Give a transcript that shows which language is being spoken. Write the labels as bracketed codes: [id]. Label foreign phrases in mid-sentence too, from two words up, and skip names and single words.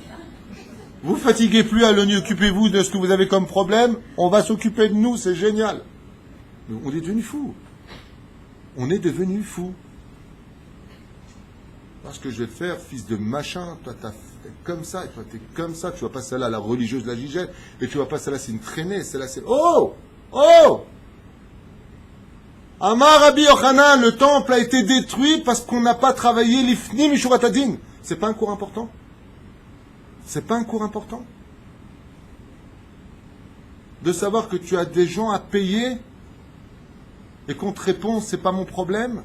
[fr] Vous fatiguez plus à l'ONU, occupez-vous de ce que vous avez comme problème, on va s'occuper de nous, c'est génial. Mais on est devenus fous. On est devenus fous. Parce que je vais te faire, fils de machin, toi t'as fait comme ça, et toi t'es comme ça, tu vois pas celle-là, la religieuse de la gigette, et tu vois pas celle-là, c'est une traînée, celle-là c'est... [he] Oh! Oh! אמר רבי יוחנן, [fr] le temple a été détruit parce qu'on n'a pas travaillé [he] לפנים משורת הדין. [fr] C'est pas un cours important? C'est pas un cours important? De savoir que tu as des gens à payer et qu'on te répond, c'est pas mon problème?